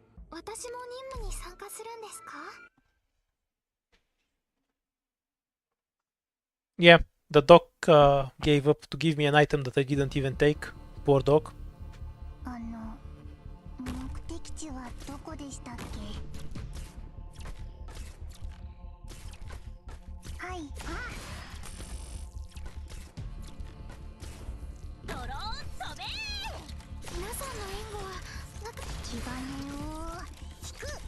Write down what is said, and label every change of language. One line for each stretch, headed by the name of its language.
Japanese: 私も任務に参加するんですか？
English: Yeah, the dog gave up to give me an item that I didn't even take. Poor dog.
Japanese: 目的地はどこでしたっけ？はい。ドローン飛べー。皆さんの援護は気兼ねを引く。